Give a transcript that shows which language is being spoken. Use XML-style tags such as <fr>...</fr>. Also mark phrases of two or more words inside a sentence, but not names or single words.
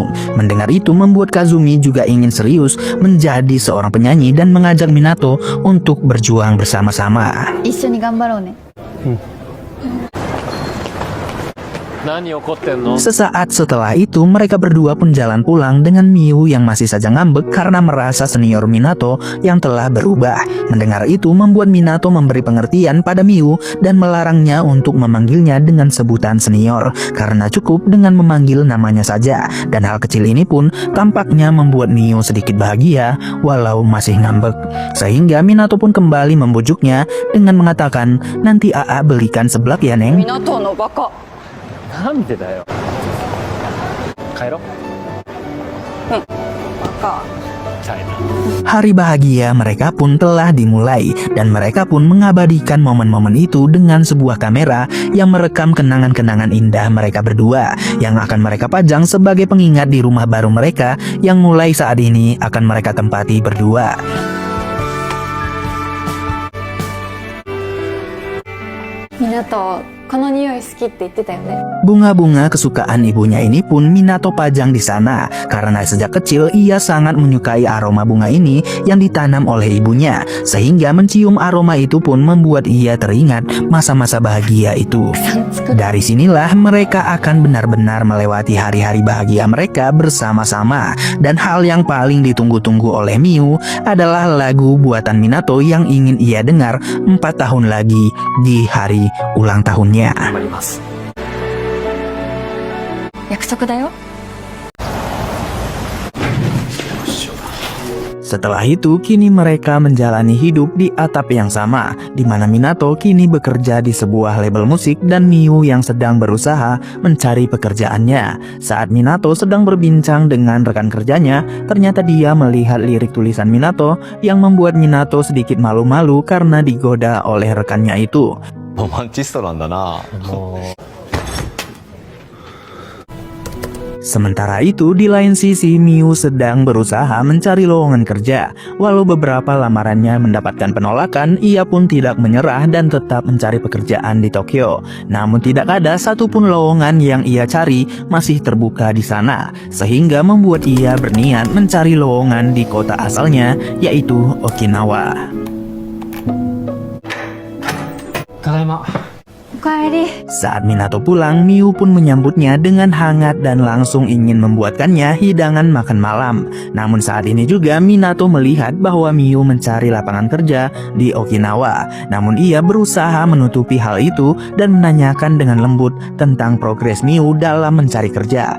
<id>Mendengar itu membuat Kazumi juga ingin serius menjadi seorang penyanyi dan mengajak Minato untuk berjuang bersama-sama.</id> <ja>一緒に頑張ろうね。何怒ってんの？</ja> <id>Sesaat setelah itu mereka berdua pun jalan pulang dengan Miu yang masih saja ngambek karena merasa senior Minato yang telah berubah. Mendengar itu membuat Minato memberi pengertian pada Miu dan melarangnya untuk memanggilnya dengan sebutan senior, karena cukup dengan memanggil namanya saja. Dan hal kecil ini pun tampaknya membuat Miu sedikit bahagia walau masih ngambek. Sehingga Minato pun kembali membujuknya dengan mengatakan, "Nanti AA belikan seblak ya, Neng."</id> <ja>港のバカ。なんでだよ。帰ろう。バカ。</ja> <id>Hari bahagia mereka pun telah dimulai dan mereka pun mengabadikan momen-momen itu dengan sebuah kamera yang merekam kenangan-kenangan indah mereka berdua yang akan mereka pajang sebagai pengingat di rumah baru mereka yang mulai saat ini akan mereka tempati berdua.</id> <ja>Minato, この匂い好きって言ってたよね。</ja> <id>Bunga-bunga kesukaan ibunya ini pun Minato pajang di sana karena sejak kecil ia sangat menyukai aroma bunga ini yang ditanam oleh ibunya, sehingga mencium aroma itu pun membuat ia teringat masa-masa bahagia itu. Dari sinilah mereka akan benar-benar melewati hari-hari bahagia mereka bersama-sama, dan hal yang paling ditunggu-tunggu oleh Miu adalah lagu buatan Minato yang ingin ia dengar 4 tahun lagi di hari ulang tahunnya.</id> <ja>約束だよ。</ja> <id>Setelah itu, kini mereka menjalani hidup di atap yang sama, di mana Minato kini bekerja di sebuah label musik dan Miu yang sedang berusaha mencari pekerjaannya. Saat Minato sedang berbincang dengan rekan kerjanya, ternyata dia melihat lirik tulisan Minato yang membuat Minato sedikit malu-malu karena digoda oleh rekannya itu.</id> <ja>ロマンチストなんだな。</ja> <id>Sementara itu, di lain sisi Miu sedang berusaha mencari lowongan kerja. Walau beberapa lamarannya mendapatkan penolakan, ia pun tidak menyerah dan tetap mencari pekerjaan di Tokyo. Namun tidak ada satupun lowongan yang ia cari masih terbuka di sana, sehingga membuat ia berniat mencari lowongan di kota asalnya, yaitu Okinawa.</id> <ja>ただいま。おかえり。</ja> <id>Saat Minato pulang, Miu pun menyambutnya dengan hangat dan langsung ingin membuatkannya hidangan makan malam. Namun saat ini juga Minato melihat bahwa Miu mencari lapangan kerja di Okinawa. Namun ia berusaha menutupi hal itu dan menanyakan dengan lembut tentang progres Miu dalam mencari kerja.</id>